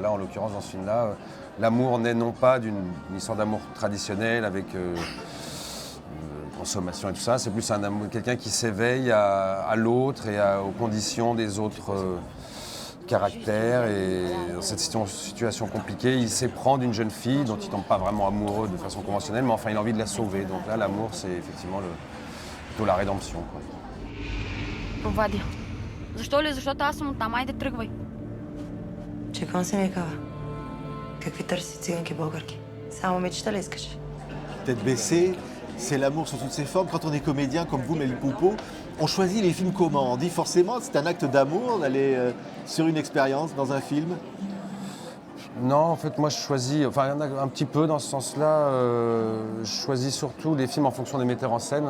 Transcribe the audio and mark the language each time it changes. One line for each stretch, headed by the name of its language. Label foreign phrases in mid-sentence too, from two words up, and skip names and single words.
French: Là en l'occurrence dans ce film-là, l'amour naît non pas d'une histoire d'amour traditionnelle avec consommation et tout ça, c'est plus un amour, quelqu'un qui s'éveille à l'autre et aux conditions des autres caractères, et dans cette situation compliquée, il s'éprend d'une jeune fille dont il ne tombe pas vraiment amoureux de façon conventionnelle, mais enfin il a envie de la sauver. Donc là l'amour c'est effectivement plutôt la rédemption, quoi.
Bulgarian: Вадя, защо ли? Защото аз съм оттам. Айде, тръгвай. Чекам се ми кава. Какви търси циганки българки? Само мечта ли искаш?
French: Tête baissée, c'est l'amour sous toutes ses formes. Quand on est comédien comme vous, Melville Poupeau, on choisit les films comment? On dit forcément c'est un acte d'amour d'aller sur une expérience dans un film? Non, en fait, moi je choisis, enfin il y en a un petit peu dans ce sens-là, je choisis surtout les films en fonction des metteurs en scène.